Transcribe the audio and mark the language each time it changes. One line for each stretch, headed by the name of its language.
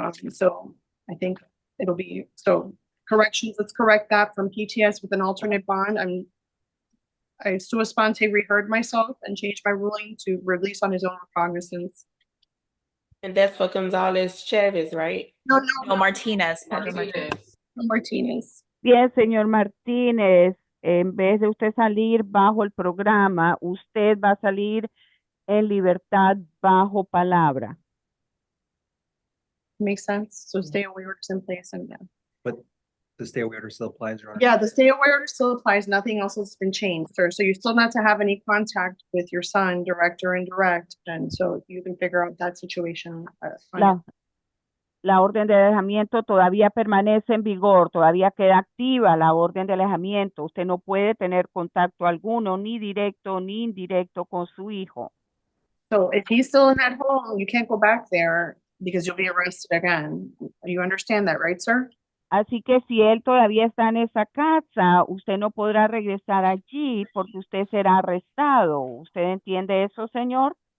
English: So I think it'll be, so corrections, let's correct that from PTS with an alternate bond. I sua sponte reheard myself and changed my ruling to release on his own recognizance. And that's for Gonzalez Chavez, right? No, Martinez. Pedro Martinez. Martinez.
Spanish: Bien, señor Martínez, en vez de usted salir bajo el programa, usted va a salir en libertad bajo palabra.
English: Makes sense. So stay away orders in place and yeah. But the stay away order still applies, Your Honor? Yeah, the stay away order still applies. Nothing else has been changed, sir. So you're still not to have any contact with your son, direct or indirect. And so you can figure out that situation.
Spanish: La orden de alejamiento todavía permanece en vigor, todavía queda activa la orden de alejamiento. Usted no puede tener contacto alguno, ni directo ni indirecto con su hijo.
English: So if he's still in that home, you can't go back there because you'll be arrested again. You understand that, right, sir?
Spanish: Así que si él todavía está en esa casa, usted no podrá regresar allí porque usted será arrestado. ¿Usted entiende eso, señor?